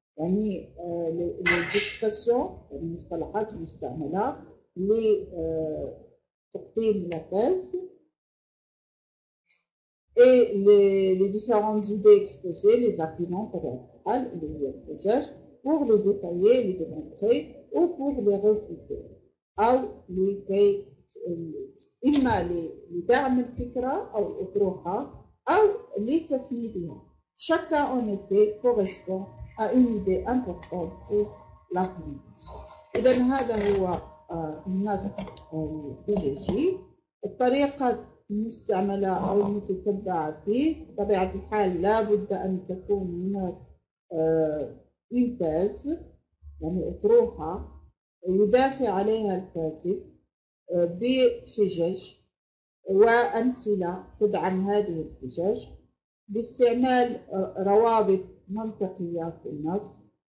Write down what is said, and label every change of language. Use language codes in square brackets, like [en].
[fr] يعني les expressions [ar] المصطلحات المستعملة لتقديم [fr] la thèse et les différentes idées exposées, les arguments pour les étayer, les démontrer ou pour les réfuter. [ar] أو لكي إما لدعم الفكرة أو الأطروحة أو لتفنيدها. [fr] Chacun en effet correspond à une idée importante pour l'argumentation. [ar] إذا هذا هو النص الحججي. الطريقة المستعملة أو المتتبعة فيه بطبيعة الحال لا بد أن تكون هناك une thèse، يعني أطروحة يدافع عليها الكاتب بحجج وأمثلة تدعم هذه الحجج باستعمال روابط منطقية في النص.